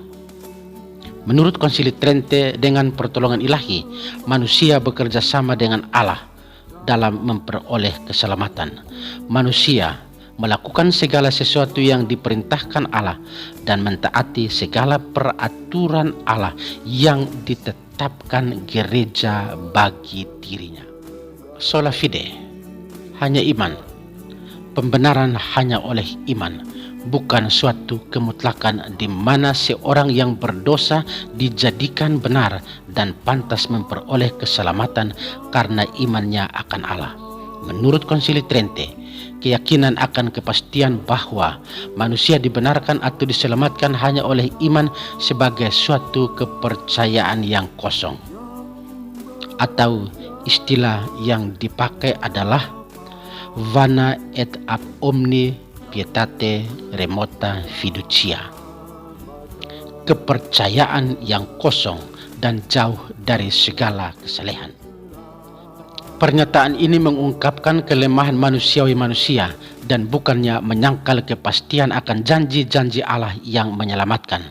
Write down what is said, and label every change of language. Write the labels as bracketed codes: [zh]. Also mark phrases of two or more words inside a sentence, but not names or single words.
[id] Menurut Konsili Trente, dengan pertolongan ilahi, manusia bekerja sama dengan Allah dalam memperoleh keselamatan. Manusia melakukan segala sesuatu yang diperintahkan Allah dan mentaati segala peraturan Allah yang ditetapkan gereja bagi dirinya. [la] Sola fide, [id] hanya iman. Pembenaran hanya oleh iman, bukan suatu kemutlakan di mana seorang yang berdosa dijadikan benar dan pantas memperoleh keselamatan karena imannya akan Allah. Menurut Konsili Trente, keyakinan akan kepastian bahwa manusia dibenarkan atau diselamatkan hanya oleh iman sebagai suatu kepercayaan yang kosong. Atau istilah yang dipakai adalah [la] vana et ab omni pietate remota fiducia, [id] kepercayaan yang kosong dan jauh dari segala kesalehan. Pernyataan ini mengungkapkan kelemahan manusiawi manusia dan bukannya menyangkal kepastian akan janji-janji Allah yang menyelamatkan.